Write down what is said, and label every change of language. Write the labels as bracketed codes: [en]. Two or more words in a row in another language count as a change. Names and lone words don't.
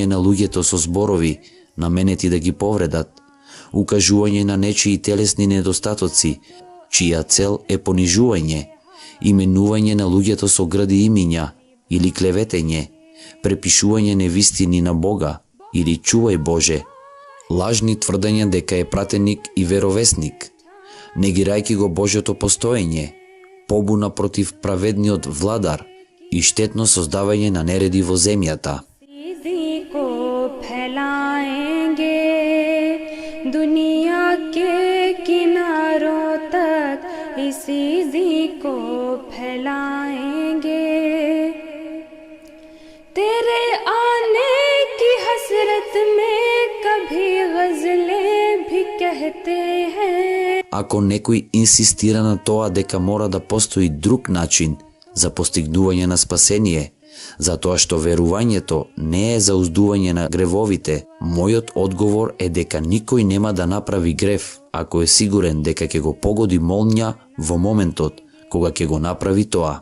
[mk] на луѓето со зборови наменети да ги повредат, укажување на нечии телесни недостатоци, чија цел е понижување, именување на луѓето со грди имиња или клеветење, препишување невистини на Бога или чувај Боже, лажни тврдења дека е пратеник и веровесник, негирајќи го Божјото постоење, побуна против праведниот владар и штетно создавање на нереди во земјата. [hi] दुनिया के किनारों तक इसी ज़ी को फैलाएंगे, तेरे आने की हसरत में कभी गज़लें भी कहते हैं. [mk] Ако некој инсистира на тоа дека мора да постои друг начин за постигнување на спасение, затоа што верувањето не е за уздување на гревовите, мојот одговор е дека никој нема да направи грев ако е сигурен дека ќе го погоди молња во моментот кога ќе го направи тоа.